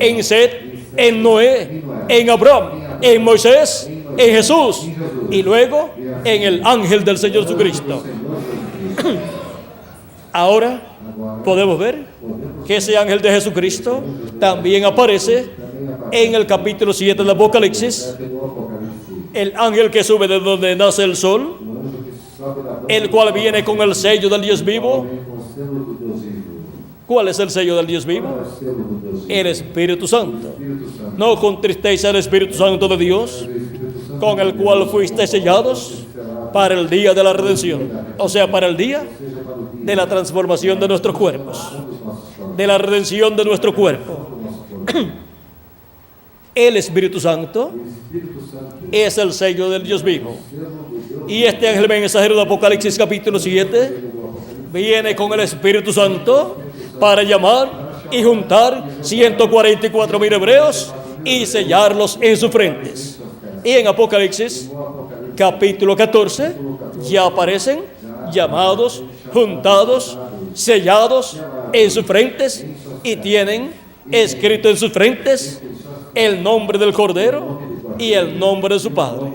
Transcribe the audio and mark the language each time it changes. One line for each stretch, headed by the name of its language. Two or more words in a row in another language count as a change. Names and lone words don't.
Spanish: en Set, en Noé, en Abraham, en Moisés, en Jesús y luego en el ángel del Señor Jesucristo.
Portuguese: Senhor Jesus.
Spanish: Ahora
Portuguese: Agora,
Spanish: podemos ver
Portuguese: podemos
Spanish: que ese ángel de Jesucristo también aparece
Portuguese: também aparecer
Spanish: en el capítulo 7 del Apocalipsis,
Portuguese: no Apocalipse,
Spanish: el ángel que sube de donde nace el sol,
Portuguese: o anjo que sobe da boca
Spanish: el cual viene con el sello del Dios vivo.
Portuguese: vem com o selo do Deus vivo.
Spanish: ¿Cuál es el sello del Dios
Portuguese: Qual é
Spanish: vivo?
Portuguese: o selo do Deus vivo?
Spanish: El Espíritu Santo.
Portuguese: Espírito Santo.
Spanish: No contristéis al Espíritu Santo de Dios,
Portuguese: O Espírito Santo
Spanish: con el cual fuisteis sellados para el día de la redención, o sea, para el día
Portuguese: seja para o dia
Spanish: de la transformación de nuestros cuerpos,
Portuguese: dos nossos corpos,
Spanish: de la redención de nuestro cuerpo.
Portuguese: do nosso corpo.
Spanish: El Espíritu Santo
Portuguese: O Espírito Santo
Spanish: es el sello del Dios vivo.
Portuguese: selo do Deus
Spanish: Y este ángel mensajero de Apocalipsis capítulo 7
Portuguese: do Apocalipse
Spanish: viene con el Espíritu Santo para llamar
Portuguese: para
Spanish: y juntar 144,000 hebreos y sellarlos en sus frentes. Y en Apocalipsis, capítulo 14, ya aparecen llamados, juntados, sellados en sus frentes y tienen escrito en sus frentes el nombre del Cordero y el nombre de su Padre.